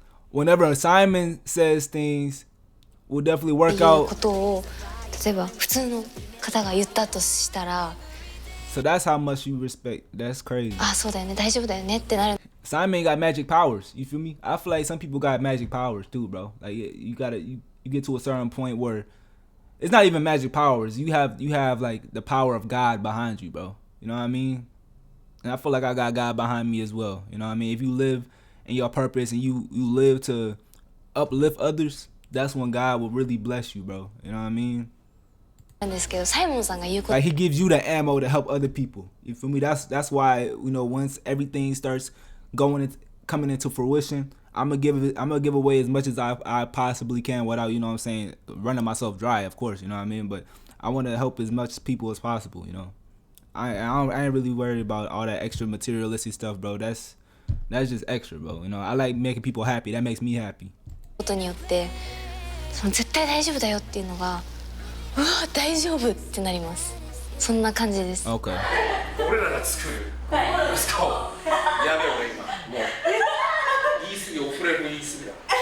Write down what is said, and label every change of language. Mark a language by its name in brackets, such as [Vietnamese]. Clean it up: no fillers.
[English] Whenever Simon says things will definitely work out. [Japanese] ことを例えば普通の方が言ったとしたら [English] So that's how much you respect. That's crazy. [Japanese] あ、そうだよね、大丈夫だよねってなる。 [English] Simon got magic powers. You feel me? I feel like some people got magic powers too, bro. Like you get to a certain point where it's not even magic powers. You have like the power of God behind you, bro. You know what I mean? And I feel like I got God behind me as well. You know what I mean? If you live in your purpose and you live to uplift others, that's when God will really bless you, bro. You know what I mean? [Japanese] なんですけど、サイモンさんが言うこと [English] Like he gives you the ammo to help other people. You feel me? That's why, you know, once everything starts coming into fruition, I'm gonna give away as much as I possibly can without, you know what I'm saying, running myself dry, of course, you know what I mean? But I want to help as much people as possible, you know. I ain't really worried about all that extra materialistic stuff, bro. That's just extra, bro. You know, I like making people happy. That makes me happy. [Japanese] ことによってその絶対大丈夫だよっていうのが、うわ大丈夫ってなります。そんな感じです。 [English] Okay. [Japanese] 俺らが作るスカをやべ俺今もう言い過ぎオフレコ言い過ぎだ。